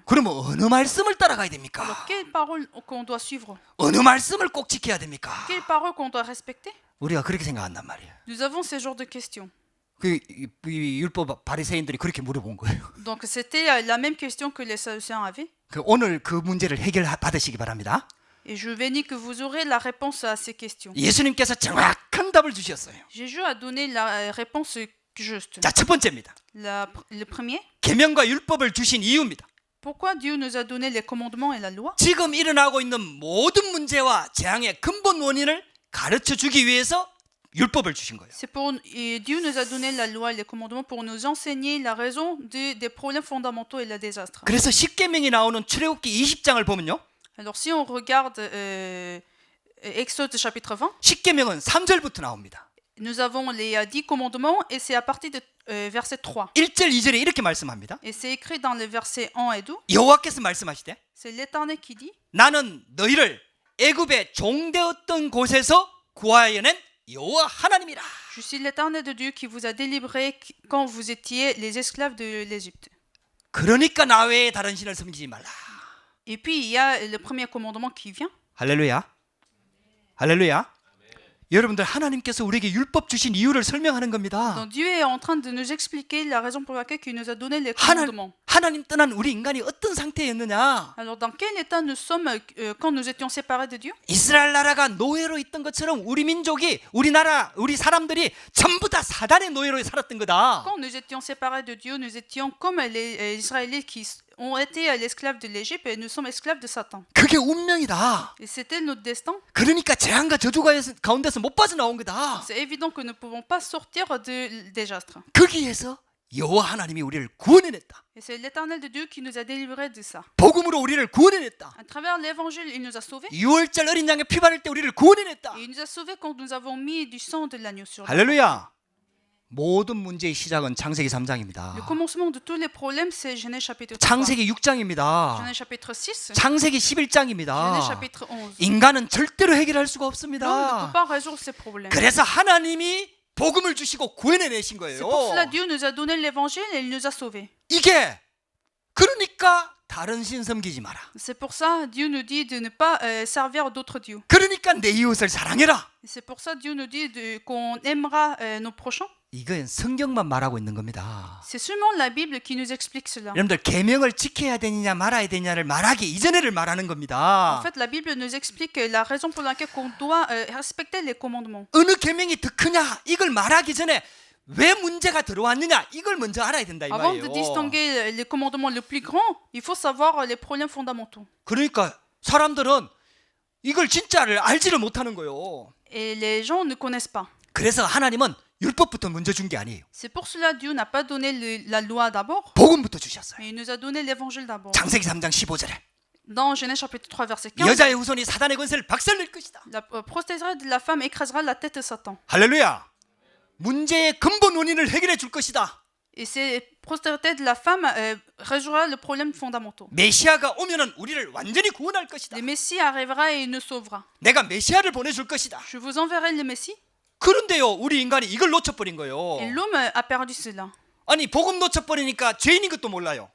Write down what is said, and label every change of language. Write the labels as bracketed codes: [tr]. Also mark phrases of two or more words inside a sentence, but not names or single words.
[ko] 그러면 어느 말씀을 따라가야 [fr] Alors [ko] 됩니까? [fr] quelle parole qu'on doit suivre? [ko] 어느 말씀을 꼭 지켜야 됩니까? [fr] Quelle parole qu'on doit respecter? [ko] 우리가 그렇게 생각한단 말이에요. [fr] Nous avons ces genres de questions. [ko] 이 율법 바리새인들이 그렇게 물어본 거예요. [fr] Donc c'était la même question que les Sadducéens avaient. [ko] 오늘 그 문제를 해결받으시기 바랍니다. [fr] Et je bénis que vous aurez la réponse à ces questions. [ko] 예수님께서 정확한 답을 주셨어요. [fr] Jésus a donné la réponse juste. [ko] 자, 첫 번째입니다. [fr] Le premier, [ko] 계명과 율법을 주신 이유입니다. [fr] pourquoi Dieu nous a donné les commandements et la loi? [ko] 지금 일어나고 있는 모든 문제와 재앙의 근본 원인을 가르쳐 주기 위해서 율법을 주신 거예요. [fr] C'est pour et Dieu nous a donné la loi et les commandements pour nous enseigner la raison des problèmes fondamentaux et le désastre. [ko] 그래서 십계명이 나오는 출애굽기 20장을 보면요. [fr] Alors si on regarde Exode chapitre 20, [ko] 십계명은 3절부터 나옵니다. [fr] nous avons les 10 commandements et c'est à partir de verset 3. [ko] 1절, 2절에 이렇게 말씀합니다. [fr] Et c'est écrit dans les versets 1 et 2. [ko] 여호와께서 말씀하시되 [fr] C'est l'Éternel qui dit, [ko] 나는 너희를 애굽에 종되었던 곳에서 구하여 낸 여호와 하나님이라. [fr] Je suis l'Éternel de Dieu qui vous a délivré quand vous étiez les esclaves de l'Égypte. [ko] 그러니까 나 외에 다른 신을 섬기지 말라. [fr] Et puis il y a le premier commandement qui vient. [ko] 할렐루야. 할렐루야. 여러분들 하나님께서 우리에게 율법 주신 이유를 설명하는 겁니다. [fr] Donc Dieu est en train de nous expliquer la raison pour laquelle il nous a donné les commandements. [ko] 하나님 떠난 우리 인간이 어떤 상태였느냐? [fr] Alors dans quel état nous sommes quand nous étions séparés de Dieu? [ko] 이스라엘 나라가 노예로 있던 것처럼 우리 민족이 우리 나라 우리 사람들이 전부 다 사단의 노예로 살았던 거다. [fr] Quand nous étions séparés de Dieu, nous étions comme les Israélites qui ont été l'esclave de l'Égypte et nous sommes esclaves de Satan. [ko] 그게 운명이다. [fr] Et c'était notre destin. [ko] 그러니까 재앙과 저주 가운데서 못 빠져나온 거다. [fr] C'est évident que nous ne pouvons pas sortir du désastre. [ko] 거기에서 여호와 하나님이 우리를 구원해냈다. [fr] Et c'est l'Éternel de Dieu qui nous a délivrés de ça. [ko] 복음으로 우리를 구원해냈다. [fr] À travers l'Évangile, il nous a sauvés. [ko] 6월절 어린 양의 피 바를 때 우리를 구원해냈다. [fr] Et il nous a sauvés quand nous avons mis du sang de l'agneau sur nous. [ko] 할렐루야. 모든 문제의 시작은 창세기 3장입니다. [fr] Le commencement de tous les problèmes, c'est Genèse chapitre 3. [ko] 창세기 6장입니다. [fr] Genèse chapitre 6. [ko] 창세기 [fr] Genèse [ko] 11장입니다. [fr] chapitre 11. [ko] 인간은 절대로 해결할 수가 [fr] L'homme ne [ko] 없습니다. [fr] peut pas résoudre ces problèmes. [ko] 그래서 하나님이 복음을 주시고 구해내신 [fr] C'est [ko] 거예요. [fr] pour cela que Dieu nous a donné l'évangile et il nous a sauvés. [ko] 이게 그러니까 다른 신 섬기지 마라. [fr] C'est pour ça Dieu nous dit de ne pas servir d'autres dieux. [ko] 그러니까 내 이웃을 사랑해라. [fr] Et c'est pour ça Dieu nous dit qu'on aimera nos prochains. [ko] 이건 성경만 말하고 있는 겁니다. [fr] C'est seulement la Bible qui nous explique cela. [ko] 여러분들 계명을 지켜야 되느냐 말아야 되느냐를 말하기 이전에를 말하는 [fr] En [ko] 겁니다. [fr] fait, la Bible nous explique la raison pour laquelle on doit respecter les commandements. [ko] 어느 계명이 더 크냐 이걸 말하기 전에 왜 문제가 들어왔느냐 이걸 먼저 알아야 된다 이 [fr] Avant de [ko] 말이에요. [fr] distinguer les commandements les plus grands, il faut savoir les problèmes fondamentaux. [ko] 그러니까 사람들은 이걸 진짜를 알지를 못하는 거예요. [fr] Et les gens ne connaissent pas. [ko] 그래서 하나님은 율법부터 먼저 준 게 아니에요. [fr] C'est pour cela que Dieu n'a pas donné la loi d'abord, [ko] 복음부터 주셨어요. [fr] mais il nous a donné l'évangile d'abord. [ko] 창세기 3장 15절에 [fr] Dans Genèse chapitre 3 verset 15, [ko] 여자의 후손이 사단의 권세를 박살낼 것이다. [fr] la prospérité de la femme écrasera la tête de Satan. [ko] 할렐루야. 문제의 근본 원인을 해결해 줄 것이다. [fr] Et c'est prospérité de la femme résoudra le problème fondamentaux. [ko] 메시아가 오면은 우리를 완전히 구원할 것이다. [fr] Le Messie arrivera et il nous sauvera. [ko] 내가 메시아를 보내줄 것이다. [fr] Je vous enverrai le Messie. [ko] 그런데요, 우리 인간이 이걸 놓쳐버린 [fr] Et [ko] 거예요. [fr] l'homme a perdu cela. [ko] 아니 복음 놓쳐버리니까 죄인인 것도 몰라요.